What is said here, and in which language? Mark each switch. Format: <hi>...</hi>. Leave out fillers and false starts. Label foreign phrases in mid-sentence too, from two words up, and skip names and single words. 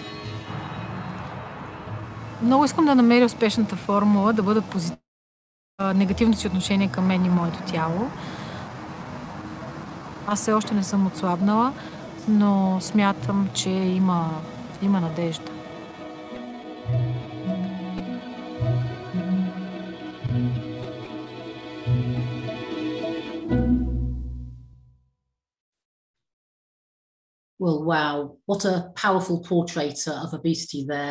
<bg>Много искам да намеря успешната формула, да бъда позитивна. Негативното си отношение към мен и моето тяло. Аз все още не съм отслабнала, но смятам, че има надежда.</bg> <en>Well, wow, what a powerful portrait of obesity there.</en>